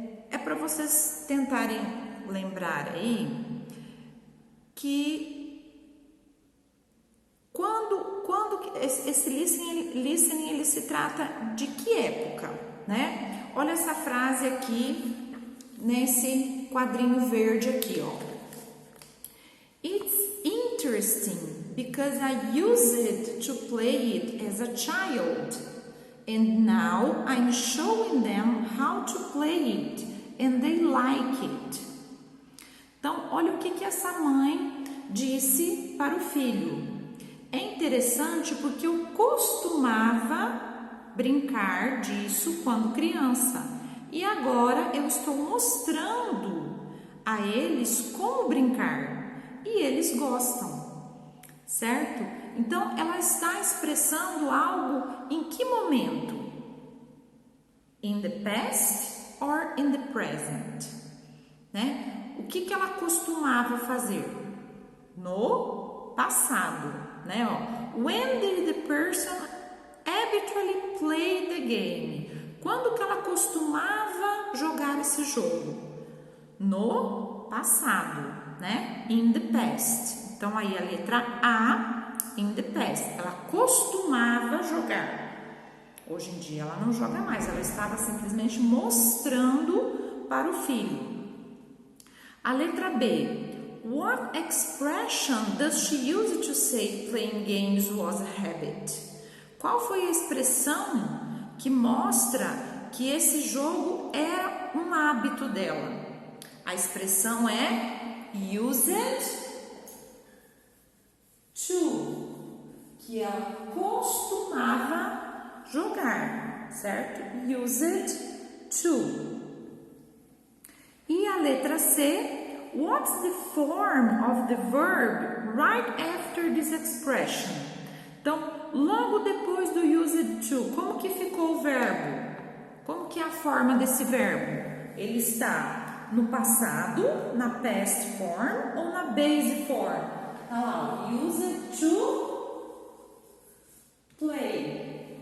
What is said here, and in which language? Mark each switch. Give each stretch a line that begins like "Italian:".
Portuguese: É para vocês tentarem lembrar aí que quando esse listening ele se trata de que época, né? Olha essa frase aqui nesse quadrinho verde aqui, ó.
English: It's interesting because I used it to play it as a child, and now I'm showing them how to play it, and they like it.
Portuguese: Então, olha o que essa mãe disse para o filho. É interessante porque eu costumava brincar disso quando criança, e agora eu estou mostrando a eles como brincar. E eles gostam, certo? Então, ela está expressando algo em que momento?
English: In the past or in the present?
Portuguese: Né? O que ela costumava fazer? No passado, né?
English: Ó, when did the person habitually play the game?
Portuguese: Quando que ela costumava jogar esse jogo? No passado. Né?
English: In the past.
Portuguese: Então, aí a letra A,
English: in the past.
Portuguese: Ela costumava jogar. Hoje em dia ela não joga mais. Ela estava simplesmente mostrando para o filho. A letra B.
English: What expression does she use to say playing games was a habit?
Portuguese: Qual foi a expressão que mostra que esse jogo era um hábito dela? A expressão é
English: use it to,
Portuguese: que ela costumava jogar, certo?
English: Use it to.
Portuguese: E a letra C,
English: what's the form of the verb right after this expression?
Portuguese: Então, logo depois do use it to, como que ficou o verbo? Como que é a forma desse verbo? Ele está no passado, na past form ou na base form? Tá lá,
English: use it to play.